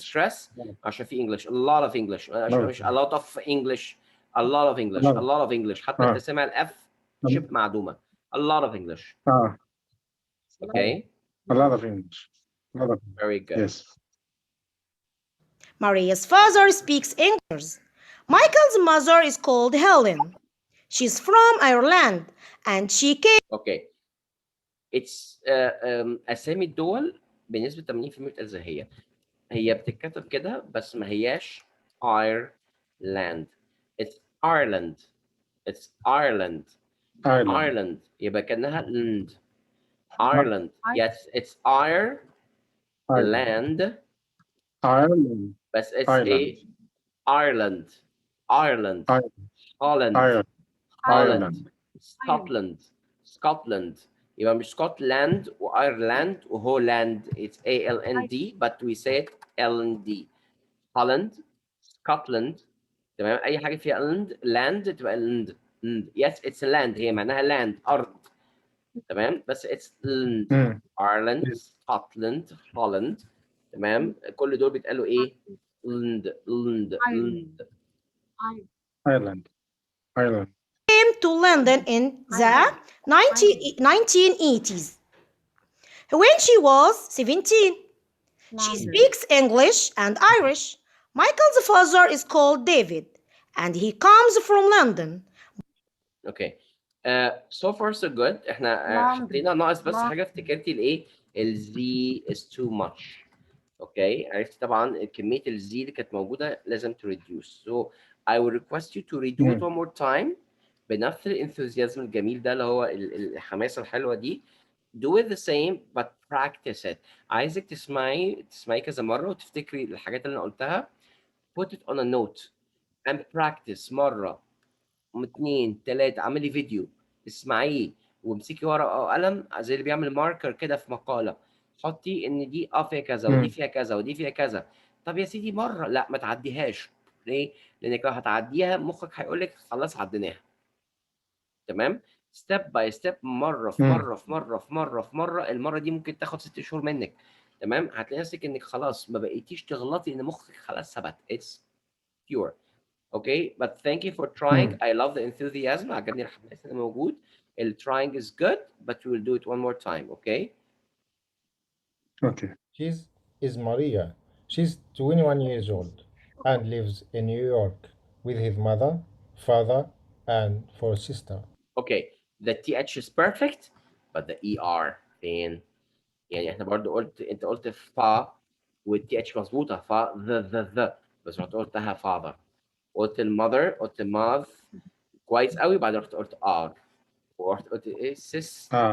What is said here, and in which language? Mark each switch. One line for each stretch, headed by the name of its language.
Arabic: ستريس عشان في انجلش.
English: a lot of English
Arabic: مش
English: a lot of English. a lot of English. a lot. lot of English
Arabic: حتى انت سامع الاف شبه معدومه.
English: a lot of English. Ah, Okay, a lot of English. A lot of very good. yes. Maria's father speaks English. Michael's mother is called Helen. She's from Ireland and she came. Okay, it's
Arabic: اسامي الدول بنسبه 80% بتبقى زي هي بتتكتب كده بس ما هياش Ireland.
English: it's Ireland. it's Ireland. Ireland.
Arabic: Ireland يبقى كأنها land. Ah,
English: Ireland. Yes, it's Ireland. Ireland. Ireland. But it's Ireland. Ireland. Ireland. Ireland. Holland. Ireland. Holland. Ireland. Scotland. Scotland.
Arabic: يبقى مش Scotland وإيرلاند وهولاند.
English: It's ALND but we say it LND. Holland. Scotland.
Arabic: تمام. أي حاجة فيها land تبقى land.
English: Yes, it's land.
Arabic: هي معناها land أرض. تمام. بس
English: it's land. Mm. Ireland. Yes. Scotland. Holland.
Arabic: تمام. كل دول بيتقالوا إيه؟ land.
English: Ireland. Ireland. Ireland. To London in the 1980s when she was 17. She speaks English and Irish. Michael's father is called David and he comes from London. Okay. So far so good.
Arabic: احنا حطينا ناقص بس حاجه افتكرتي الايه الزي
English: is too much.
Arabic: اوكي عرفت طبعا كميه الزي اللي كانت موجوده لازم
English: to reduce. So I will request you to redo it one more time
Arabic: بنفس الانثوزيازم الجميل ده اللي هو الحماسه الحلوه دي.
English: Do it the same but practice it.
Arabic: عايزك تسمعي كذا مره وتفتكري الحاجات اللي انا قلتها.
English: Put it on a note and practice
Arabic: مره 2 3 اعملي فيديو اسمعيه وامسكي ورقه او قلم زي اللي بيعمل ماركر كده في مقاله. حطي ان دي فيها كذا ودي فيها كذا ودي فيها كذا. طب يا سيدي مره لا ما تعديهاش. ليه؟ لانك لو هتعديها مخك هيقول لك خلاص عديناها. تمام.
English: step by step
Arabic: مره في مره في مره في مره في مره. المره دي ممكن تاخد 6 شهور منك. تمام. هتلاقي نفسك انك خلاص ما بقيتيش تغلطي ان مخك خلاص ثبت.
English: It's pure. Okay, but thank you for trying. I love the enthusiasm.
Arabic: عجبني الحماس اللي موجود.
English: Trying is good, but we will do it one more time. Okay. Okay. She's is Maria. She's 21 years old and lives in New York with his mother, father, and four sisters. Okay. The TH is perfect, but the ER
Arabic: فين؟ يعني احنا برضو انت قلت فا والTH مظبوطة فا the بس رحت قلتها father. قلت المother قلت mouth كويس قوي بعدين رحت قلت R ورحت قلت ايه sis